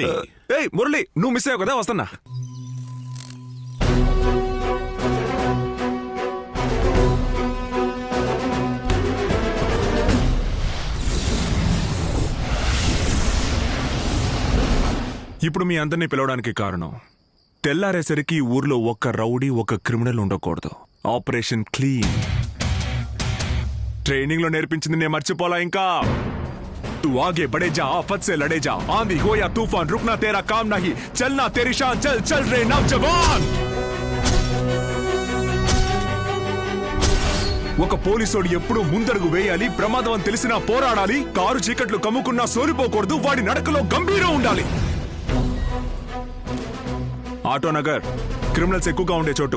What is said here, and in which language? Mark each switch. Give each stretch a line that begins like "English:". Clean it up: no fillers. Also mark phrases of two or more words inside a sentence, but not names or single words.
Telugu: ఏయ్ మురళి, నువ్వు మిస్ అయ్యావు కదా, వస్తున్నా. ఇప్పుడు మీ అందరినీ పిలవడానికి కారణం, తెల్లారేసరికి ఈ ఊర్లో ఒక్క రౌడీ, ఒక్క క్రిమినల్ ఉండకూడదు.
English: Operation Clean.
Telugu: ట్రైనింగ్ లో నేర్పించింది నేను మర్చిపోలా ఇంకా.
Hindi: तू आगे बढ़े जा, आफत से लड़े जा, आंधी हो या तूफान, रुकना तेरा काम नहीं, चलना तेरी शान, चल चल रे नौजवान.
Telugu: ఒక పోలీసోడు ఎప్పుడూ ముందడుగు వేయాలి, ప్రమాదం అని తెలిసినా పోరాడాలి, కారు చీకట్లు కమ్ముకున్నా సోలిపోకూడదు, వాడి నడకలో గంభీరం ఉండాలి. ఆటో నగర్ క్రిమినల్స్ ఎక్కువగా ఉండే చోటు.